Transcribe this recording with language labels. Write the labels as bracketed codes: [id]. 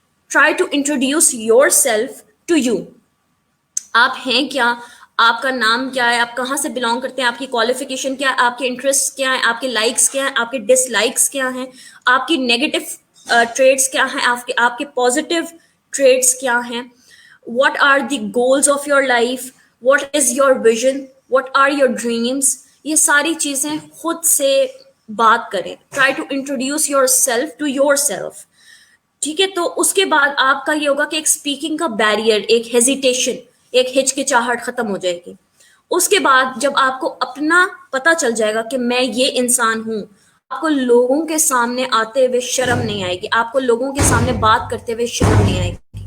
[en] Try to introduce yourself to you. [ur] آپ ہیں کیا، آپ کا نام کیا ہے، آپ کہاں سے بلانگ کرتے ہیں، آپ کی کوالیفیکیشن کیا ہے، آپ کے انٹرسٹ کیا ہیں، آپ کے لائکس کیا ہیں، آپ کے ڈس لائکس کیا ہیں، آپ کی نیگیٹو ٹریٹس کیا ہیں، آپ کے پازیٹیو ٹریٹس کیا ہیں. [en] What are the goals of your life? What is your vision? What are your dreams? [ur] یہ ساری چیزیں خود سے بات کریں. [en] Try to introduce yourself to yourself. [ur] ٹھیک ہے, تو اس کے بعد آپ کا یہ ہوگا کہ ایک اسپیکنگ کا بیریئر, ایک ہیزیٹیشن, ایک ہچکچاہٹ ختم ہو جائے گی. اس کے بعد جب آپ کو اپنا پتا چل جائے گا کہ میں یہ انسان ہوں, آپ کو لوگوں کے سامنے آتے ہوئے شرم نہیں آئے گی, آپ کو لوگوں کے سامنے بات کرتے ہوئے شرم نہیں آئے گی.